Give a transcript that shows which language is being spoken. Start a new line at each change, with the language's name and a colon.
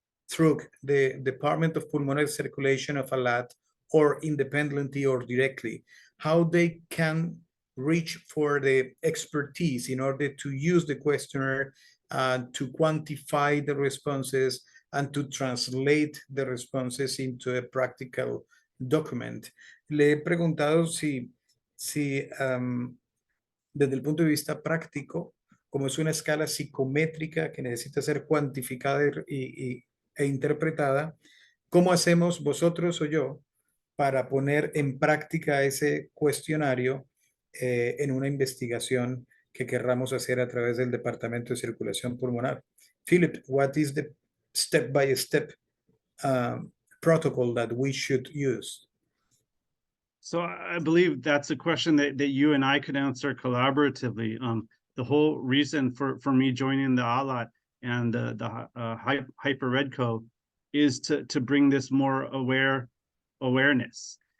English: through the Department of Pulmonary Circulation of ALAT or independently or directly, how they can reach for the expertise in order to use the questionnaire to quantify the responses and to translate the responses into a practical document.
Spanish: Le he preguntado si desde el punto de vista práctico, como es una escala psicométrica que necesita ser cuantificada e interpretada, ¿cómo hacemos vosotros o yo para poner en práctica ese cuestionario en una investigación que querramos hacer a través del Departamento de Circulación Pulmonar?
English: Philip, what is the step-by-step protocol that we should use? So I believe that's a question that you and I could answer collaboratively. The whole reason for me joining the ALAT and the Hyper Redco is to bring this more awareness.